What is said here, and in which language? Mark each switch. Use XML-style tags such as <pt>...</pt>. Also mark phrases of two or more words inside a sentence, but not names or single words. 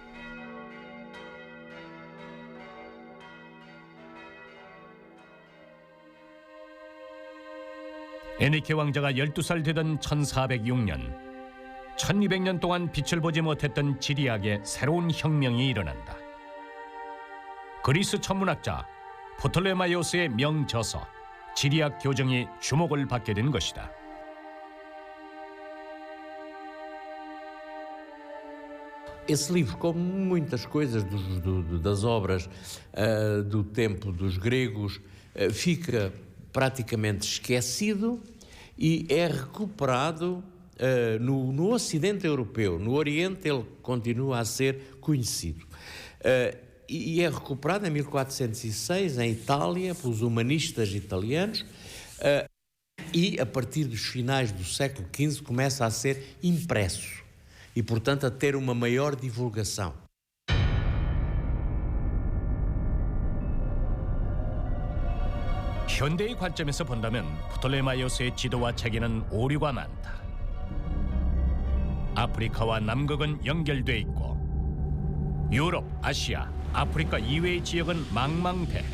<ko>엔리케 왕자가 12살 되던 1406년, 1200년 동안 빛을 보지 못했던 지리학에 새로운 혁명이 일어난다. 그리스 천문학자 프톨레마이오스의 명저서 지리학 교정이 주목을 받게 된 것이다.</ko> <pt>Esse livro, como muitas coisas das obras do tempo dos gregos, fica praticamente esquecido e é recuperado no Ocidente Europeu. No Oriente ele continua a ser conhecido. E é recuperado em 1406 em Itália pelos humanistas italianos e a partir dos finais do século XV começa a ser impresso e, portanto, a ter uma maior divulgação.</pt> <ko>현대의 관점에서 본다면 프톨레마이오스의 지도와 체계는 오류가 많다. 아프리카와 남극은 연결돼 있고 유럽, 아시아, 아프리카 이외의 지역은 망망대해.</ko>